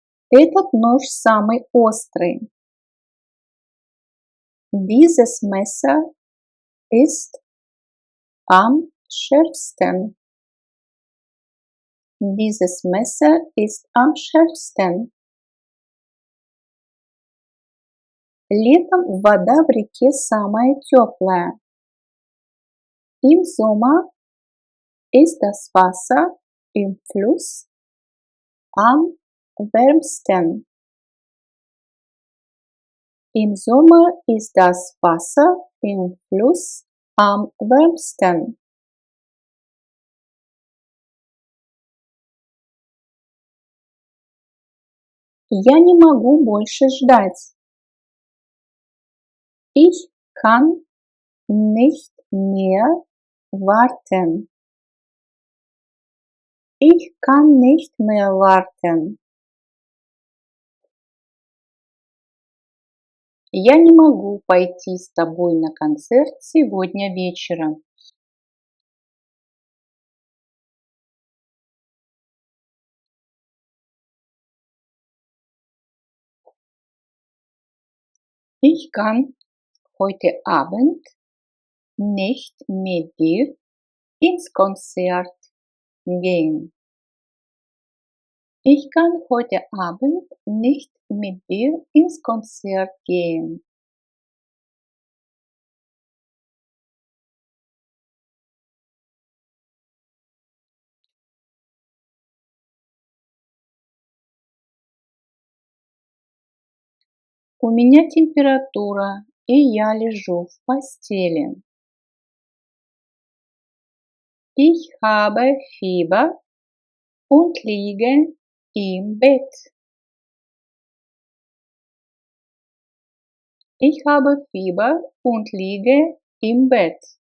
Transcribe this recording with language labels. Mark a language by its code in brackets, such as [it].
[ru] Этот нож самый острый. [de] Dieses Messer ist am schärfsten. Dieses Messer ist am schärfsten. [ru] Летом вода в реке самая теплая. [de] Im Sommer ist das Wasser im Fluss am wärmsten. Im Sommer ist das Wasser im Fluss am wärmsten. [ru] Я не могу больше ждать. [de] Ich kann nicht mehr warten. Ich kann nicht mehr warten. [ru] Я не могу пойти с тобой на концерт сегодня вечером. [de] Ich kann heute Abend nicht mit dir ins Konzert gehen. Ich kann heute Abend nicht mit dir ins Konzert gehen. [ru] У меня температура, и я лежу в постели. [de] Ich habe Fieber und liege im Bett. Ich habe Fieber und liege im Bett.